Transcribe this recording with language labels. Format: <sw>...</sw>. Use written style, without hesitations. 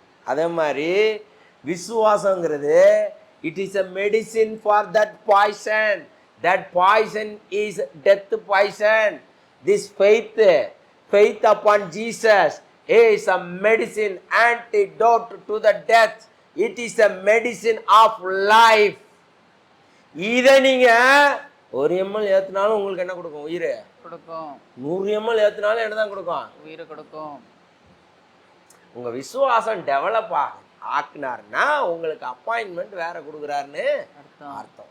<ta>அதே மாதிரி விசுவாசங்கிறது</ta> <en>It is a medicine for that poison. That poison is death poison. This faith upon Jesus is a medicine, antidote to the death. It is a medicine of life.</en> <ta>இதை நீங்க 1 ml ஏத்துனாலும் உங்களுக்கு என்ன கொடுக்கும்? உயிர் கொடுக்கும். 100 ml ஏத்துனாலும் என்னதான் கொடுக்கும்? உயிர் கொடுக்கும். உங்க விசுவாசம் டெவலப் ஆக்குனாருன்னா உங்களுக்கு அப்பாயின்மெண்ட் வேற கொடுக்குறாருன்னு அர்த்தம்.</ta>